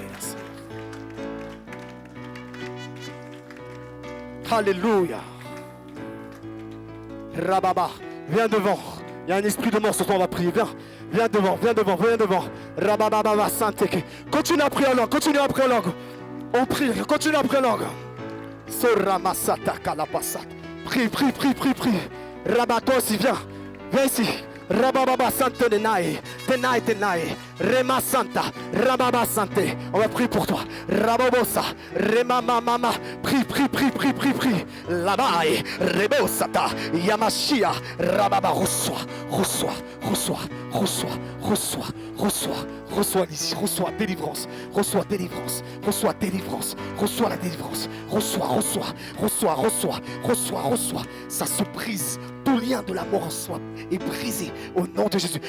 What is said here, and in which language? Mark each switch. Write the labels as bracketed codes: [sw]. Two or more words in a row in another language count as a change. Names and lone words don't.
[fr] Alléluia. Rababa, viens devant. Il y a un esprit de mort sur toi, on va prier. Viens devant, viens devant, viens devant. Rababa, Santeke. Continue à prier en langue, continue à prier en langue. On prie, continue à prier en langue. Soramasata kalapasat. Prie, prie, prie, prie, prie. Rabat, toi aussi, viens. Viens ici. Rabababa Sante Tenai, Tenai Tenai, Rema Santa, Rababa Sante. On va prier pour toi. Rababosa, Rema Mama, prie, prie, prie, prie, prie, prie. Labai, Rebosata, Yamashia, Rababa, reçois, reçois, reçois, reçois, reçois, reçois, reçois l'ici, reçois délivrance, reçois délivrance, reçois délivrance, reçois la délivrance, reçois, reçois, reçois, reçois, reçois, reçois. Ça se brise. Tout lien de la mort en soi est brisé au nom de Jésus.